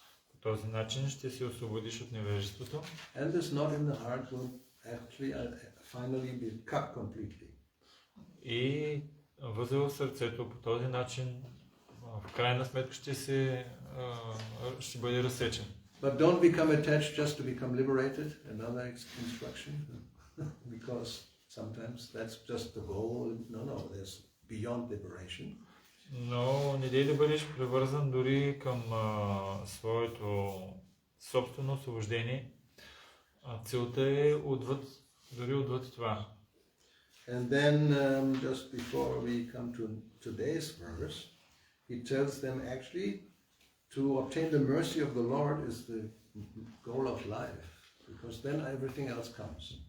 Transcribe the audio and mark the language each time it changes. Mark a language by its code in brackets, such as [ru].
[bg] По този начин ще се освободиш от невежеството. [en] And this knot in the heart will actually finally be cut completely. [bg] И възел в сърцето по този начин в крайна сметка ще бъде разсечен. [en] But don't become attached just to become liberated. Another instruction, because sometimes that's just the goal. No, there's beyond liberation. [bg] Но не дей да бъдеш привързан дори към своето собствено освобождение. Целта е дори отвъд това. [en] And then just before we come to today's verse, he tells them actually to obtain the mercy of the Lord is the goal of life, because then everything else comes.